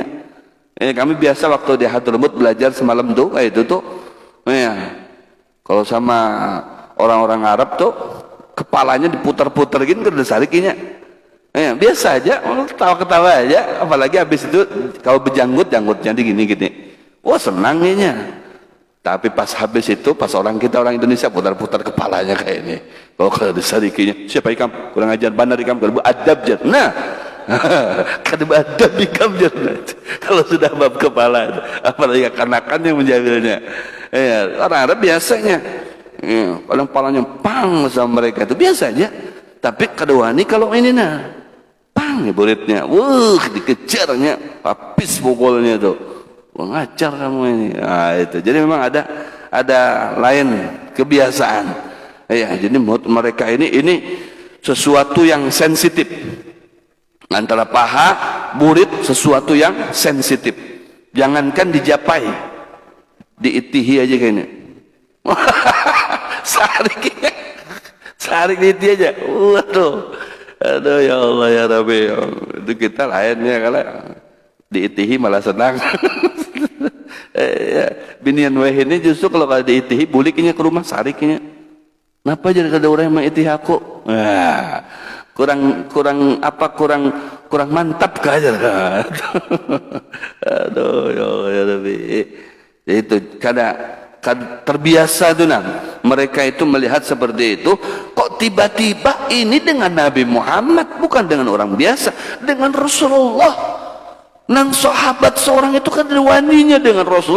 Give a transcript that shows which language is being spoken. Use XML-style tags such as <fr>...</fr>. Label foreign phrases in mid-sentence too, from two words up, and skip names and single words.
<id>Kami biasa waktu di Hadramut belajar semalam tuh, kayak itu tuh, ya, kalau sama orang-orang Arab tuh, kepalanya diputar-putar gitu,</id> <bjn>kada sarikinya.</bjn> <id>Ya, biasa aja, ketawa-ketawa aja, apalagi habis itu kalau berjanggut-janggutnya gini-gini. Wah, senangnya. Tapi pas habis itu, pas orang kita, orang Indonesia putar-putar kepalanya kayak ini.</id> <bjn>Kalau kada disarikinya, siapa ikam? Kurang ajar bandar ikam, kada adab jar. Nah, kada adab ikam jar.</bjn> <id>Kalau sudah bab kepala, apalagi kanakan yang menjawilnya. Ya, orang Arab biasanya, ya, palanya pang sama mereka itu biasa aja.</id> <bjn>Tapi kada wani kalau ini nah, pang ya buritnya, dikejarnya, habis pukulnya tuh.</bjn> <id>Ngajar kamu ini. Nah, itu. Jadi memang ada lain kebiasaan. Ya, jadi menurut mereka ini sesuatu yang sensitif. Antara paha, burit, sesuatu yang sensitif. Jangankan dijapai, diitihi aja kayaknya.</id> <bjn>Sarik diitihi aja.</bjn> <id>Waduh. Aduh,</id> <ar>ya Allah ya Rabbi.</ar> <id>Itu kita lainnya kalau diitihi malah senang.</id> <bjn>Binian weh ini justru kalau diitihi buliknya ke rumah sariknya.</bjn> <id>Kenapa jadi ada orang yang mengitihi aku? Nah, kurang mantap aja. Aduh</id> <ar>ya Rabbi.</ar> <bjn>Itu kada terbiasa tuh nang.</bjn> <id>Mereka itu melihat seperti itu. Kok tiba-tiba ini dengan Nabi Muhammad, bukan dengan orang biasa, dengan Rasulullah.</id> <bjn>Nang sahabat seorang itu kan waninya dengan Rasulullah.</bjn>